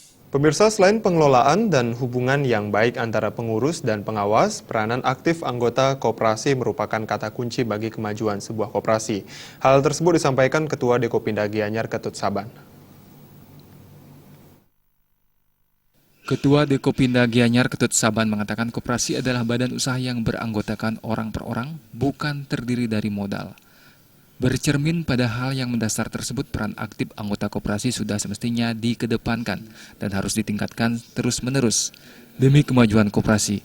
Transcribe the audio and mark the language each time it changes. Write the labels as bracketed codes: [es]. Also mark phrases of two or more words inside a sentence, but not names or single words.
[id] Pemirsa, selain pengelolaan dan hubungan yang baik antara pengurus dan pengawas, peranan aktif anggota koperasi merupakan kata kunci bagi kemajuan sebuah koperasi. Hal tersebut disampaikan Ketua Dekopinda Gianyar Ketut Saban. Ketua Dekopinda Gianyar Ketut Saban mengatakan koperasi adalah badan usaha yang beranggotakan orang per orang, bukan terdiri dari modal. Bercermin pada hal yang mendasar tersebut, peran aktif anggota koperasi sudah semestinya dikedepankan dan harus ditingkatkan terus-menerus demi kemajuan koperasi.